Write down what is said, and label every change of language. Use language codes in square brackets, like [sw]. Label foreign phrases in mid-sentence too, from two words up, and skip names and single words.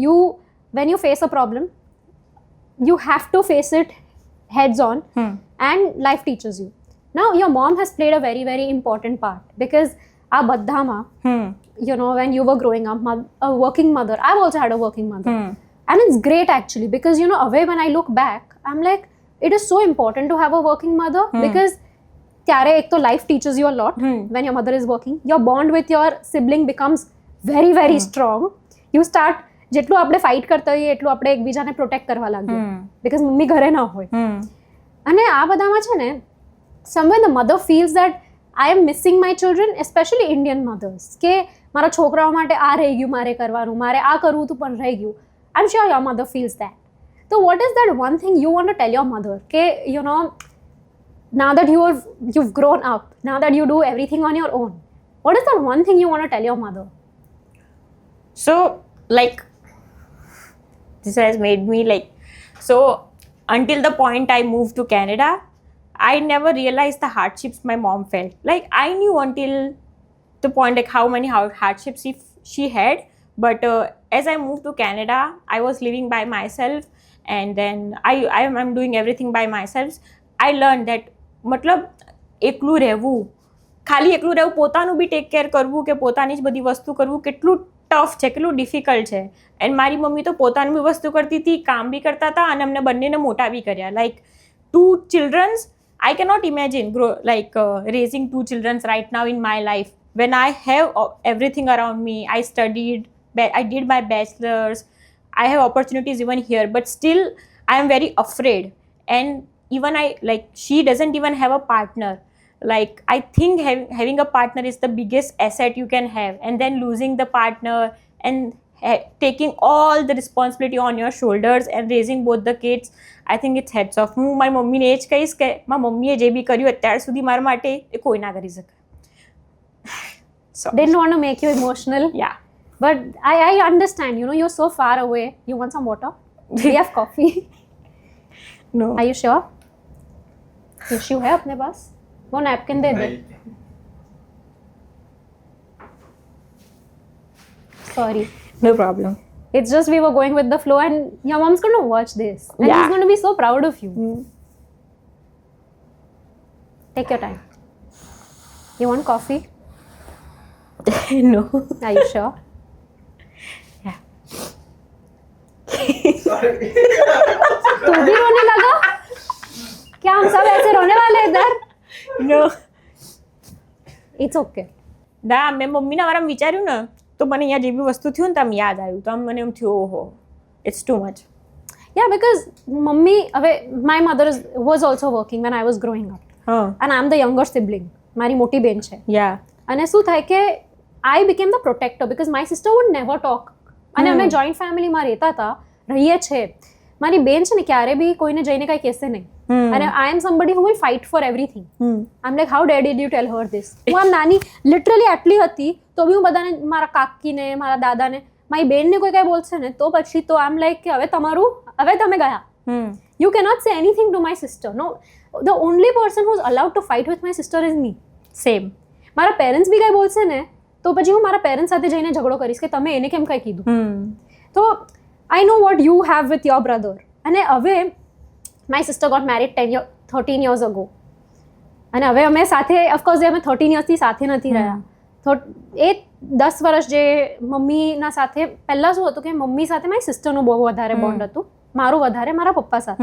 [en] When you face a problem, you have to face it heads on and life teaches you. Now, your mom has played a very, very important part because our Baddhama, you know, when you were growing up, a working mother, I've also had a working mother. And it's great actually because, you know, when I look back, I'm like, it is so important to have a working mother because [gu] ત્યારે એક તો [en] life teaches you a lot when your mother is working. Your bond with your sibling becomes very, very strong. You start, [gu] જેટલું આપણે ફાઇટ કરતા હોઈએ એટલું આપણે એકબીજાને પ્રોટેક્ટ કરવા લાગીએ because મમ્મી ઘરે ના હોય. અને આ બધામાં છે ને, [en] somewhere the mother feels that I am missing my children, especially Indian mothers, [gu] કે મારા છોકરાઓ માટે આ રહી ગયું મારે કરવાનું, મારે આ કરવું હતું પણ રહી ગયું. [en] I'm sure your mother feels that. So what is that one thing you want to tell your mother? Ke, you know, now that you've grown up, now that you do everything on your own, what is that one thing you want to tell your mother? So, like, this has made me like, so until the point I moved to Canada, I never realized the hardships my mom felt. Like, I knew until the point like how many hardships she had, but as I moved to Canada, I was living by myself, and then I'm doing everything by myself. I learned that [gu] મતલબ એકલું રહેવું, ખાલી એકલું રહેવું, પોતાનું બી [en] take care [gu] કરવું કે પોતાની જ બધી વસ્તુ કરવું કેટલું ટફ છે, કેટલું ડિફિકલ્ટ છે. એન્ડ મારી મમ્મી તો પોતાની બી વસ્તુ કરતી હતી, કામ બી કરતા હતા અને અમને બંનેને મોટા બી કર્યા. [en] લાઈક 2 childrens, I cannot imagine raising 2 children right now in my life when I have everything around me. I studied, I did my bachelor's, I have opportunities even here, but still I am very afraid. And even she doesn't even have a partner. Like, I think having a partner is the biggest asset you can have, and then losing the partner and taking all the responsibility on your shoulders and raising both the kids, I think it's heads off. [gu] હું મારી મમ્મીને એ જ કહીશ કે મારી મમ્મીએ જે બી કર્યું અત્યાર સુધી મારા માટે એ કોઈ ના કરી શકે. [en] Didn't want to make you emotional. Yeah. But I understand, you're so far away. You want some water? We have coffee. No. Are you sure? [hi] टिश्यू है अपने पास? वो नैपकिन दे दे. [en] Sorry. No problem. It's just we were going with the flow, and your mom's going to watch this. And she's going to be so proud of you. Take your time. You want coffee? No. Are you sure? Yeah. [hi] तू भी रोने लगा? क्या हम सब ऐसे रोने वाले इधर? [en] No. It's okay. [gu] દા મેં મમ્મીના વારામાં વિચાર્યું ને તો મને અહીંયા જે બી વસ્તુ થયું ને તો આમ યાદ આવ્યું, તો આમ મને એમ થયું ઓહો, [en] it's too much. Yeah, because mummy, my mother was also working when I was growing up. And I'm the younger sibling. [gu] મારી મોટી બેન છે. [en] Yeah. [gu] અને શું થાય કે [en] I became the protector because my sister would never talk. [gu] અને અમે [en] joint familyમાં [gu] રહેતા હતા, રહીએ છે. મારી બેન છે ને ક્યારે બી કોઈને જઈને કંઈ કહેશે નહીં. [en] અને I am somebody who will fight for everything. I'm like, how dare did you tell her this? [gu] હું આમ નાની લિટરલી આટલી હતી તો બી હું બધાને, મારા કાકીને, મારા દાદાને, મારી બેનને કોઈ કાંઈ બોલશે ને તો પછી તો આમ લાઈક કે હવે તમે ગયા. [en] You cannot say anything to my sister. No, the only person who's allowed to fight with my sister is me. સેમ. [gu] મારા પેરેન્ટ્સ બી કાંઈ બોલશે ને તો પછી હું મારા પેરેન્ટ્સ સાથે જઈને ઝઘડો કરીશ કે તમે એને કેમ કાંઈ કીધું. [en] તો I know what you have with your brother. [gu] અને હવે [en] my sister got married 13 years ago. [gu] અને હવે અમે સાથે, ઓફકોર્સ અમે 13 yearsથી સાથે નથી રહ્યા. તો એ 10 વર્ષ જે મમ્મીના સાથે, પહેલાં શું હતું કે મમ્મી સાથે મારી સિસ્ટરનું બહુ વધારે બોન્ડ હતું, મારું વધારે મારા પપ્પા સાથે.